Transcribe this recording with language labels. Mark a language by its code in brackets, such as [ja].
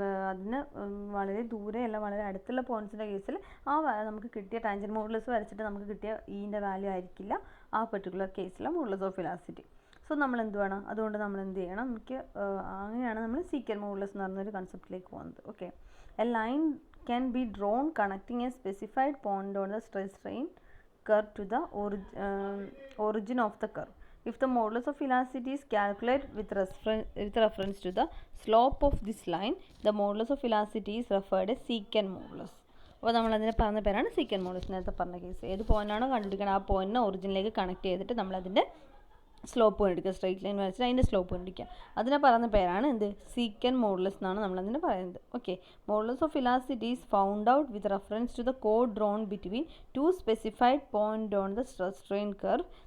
[ml] അതിന് വളരെ ദൂരെയല്ല, വളരെ അടുത്തുള്ള പോയിൻറ്റ്സിൻ്റെ കേസിൽ നമുക്ക് കിട്ടിയ ടാൻജൻറ്റ് മോഡുലസ് വരച്ചിട്ട് നമുക്ക് കിട്ടിയ ഈൻ്റെ വാല്യൂ ആയിരിക്കില്ല ആ പെർട്ടിക്കുലർ കേസിലെ മോഡുലസ് ഓഫ് ഇലാസ്റ്റിസിറ്റി. സോ നമ്മൾ എന്ത് വേണം, അതുകൊണ്ട് നമ്മൾ എന്ത് ചെയ്യണം, അങ്ങനെയാണ് നമ്മൾ സീക്കൻഡ് മോഡുലസ് എന്ന് പറഞ്ഞൊരു കൺസെപ്റ്റിലേക്ക് പോകുന്നത്. [en] Okay, a line can be drawn connecting a specified point on the stress strain curve to the origin of the curve. If the modulus of elasticity is calculated with reference to the slope of this line, the modulus of elasticity is referred as secant modulus. [ml] അപ്പോൾ നമ്മളതിനെ പറഞ്ഞ പേരാണ് second modulus. നേരത്തെ പറഞ്ഞ case ഏത് പോയിൻ്റാണോ കണ്ടുപിടിക്കണം ആ പോയിന്റിനെ ഒറിജിനിലേക്ക് കണക്ട് ചെയ്തിട്ട് നമ്മളതിൻ്റെ സ്ലോപ്പ് കണ്ടുപിടിക്കുക, സ്ട്രെയിറ്റ് ലൈൻ വരച്ചിട്ട് അതിൻ്റെ സ്ലോപ്പ് കണ്ടുപിടിക്കുക. അതിനെ പറയുന്ന പേരാണ് എന്ത്, സീക്കൻഡ് മോഡുലസ് എന്നാണ് നമ്മളതിനെ പറയുന്നത്. [en] Okay, modulus of elasticity is found out with reference to the code drone between two specified point on the stress strain curve.